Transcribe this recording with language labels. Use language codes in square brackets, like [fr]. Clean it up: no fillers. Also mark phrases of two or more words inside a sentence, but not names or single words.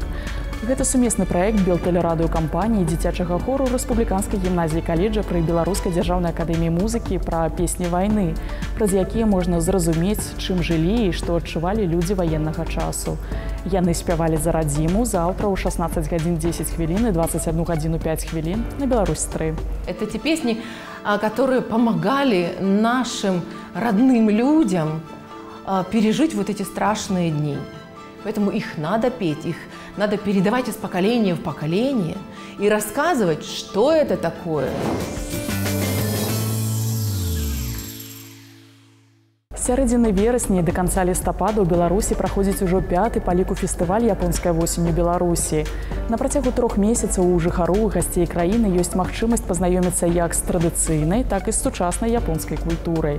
[be] Гэта сумесны праект белтэлерадыёкампаніі дзіцячага хору Рэспубліканскай гімназіі каледжа пры Беларускай дзяржаўнай акадэміі музыкі пра песні вайны, праз якія можна зразумець, чым жылі і што адчувалі людзі ваеннага часу. Яны спявалі за радзіму заўтра ў 16:10 і 21:05 на Беларусь-3. [ru] Это те песни, которые помогали нашим родным людям пережить вот эти страшные дни. Поэтому их надо петь, их надо передавать из поколения в поколение и рассказывать, что это такое. [be] З сярэдзіны верасня і да канца лістапада ў Беларусі праходзіць ужо 5-й па ліку фестываль «Японская восень» у Беларусі. На працягу 3 месяцаў у жыхароў і гасцей краіны ёсць магчымасць пазнаёміцца як з традыцыйнай, так і з сучаснай японскай культурай.